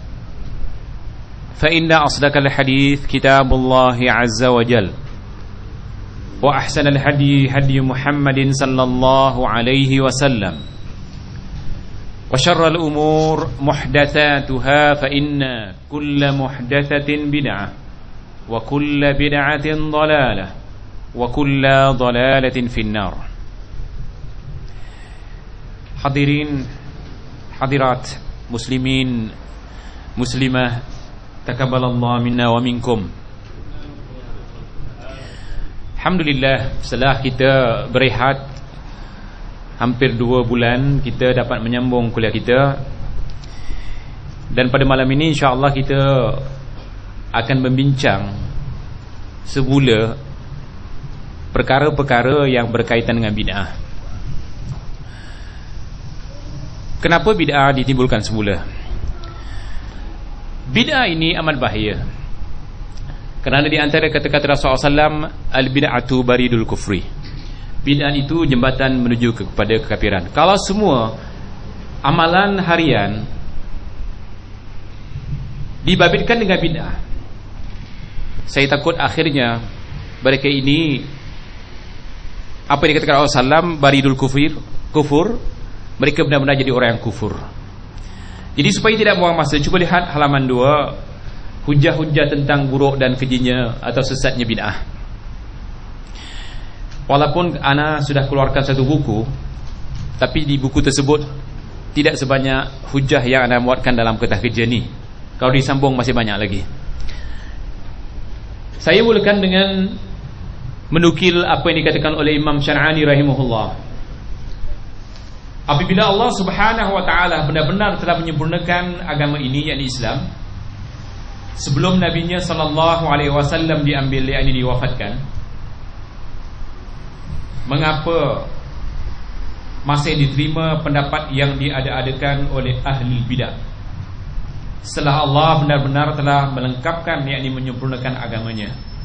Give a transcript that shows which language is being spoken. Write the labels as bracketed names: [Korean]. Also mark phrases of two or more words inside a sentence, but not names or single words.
[Arabic] فإن أصدق الحديث كتاب الله عز وجل وأحسن الهدي هدي محمد صلى الله عليه وسلم وشر الأمور محدثاتها فإن كل محدثة بدعة وكل بدعة ضلالة وكل ضلالة في النار. [Malay] Hadirin hadirat muslimin muslimah [Arabic] تقبل الله منا ومنكم. [Malay] Alhamdulillah, setelah kita berehat hampir 2 bulan, kita dapat menyambung kuliah kita. Dan pada malam ini insya-Allah kita akan membincang semula perkara-perkara yang berkaitan dengan bid'ah. Kenapa bid'ah ditimbulkan semula? Bid'ah ini amat bahaya. Kerana di antara kata-kata Rasulullah SAW, [Arabic] البدعة بريد الكفر. [Malay] Bid'ah itu jembatan menuju kepada kekafiran. Kalau semua amalan harian dibabitkan dengan bid'ah, saya takut akhirnya mereka ini, apa yang dikatakan Rasulullah SAW, [Arabic] بريد الكفر, [Malay] mereka benar-benar jadi orang yang kufur. Jadi supaya tidak buang masa, cuba lihat halaman 2, hujah-hujah tentang buruk dan kejinya atau sesatnya bid'ah. Walaupun ana sudah keluarkan satu buku, tapi di buku tersebut tidak sebanyak hujah yang ana muatkan dalam Kitab Kerja ni. Kalau disambung masih banyak lagi. Saya mulakan dengan menukil apa yang dikatakan oleh Imam Syar'ani rahimahullah. Apabila Allah [Arabic] سبحانه وتعالى [Malay] benar-benar telah menyempurnakan agama ini, yakni Islam, sebelum nabinya [Arabic] صلى الله عليه وسلم [Malay] diambil, yakni diwafatkan, mengapa masih diterima pendapat yang diada-adakan oleh ahli bidah setelah Allah benar-benar telah melengkapkan, yakni menyempurnakan agamanya?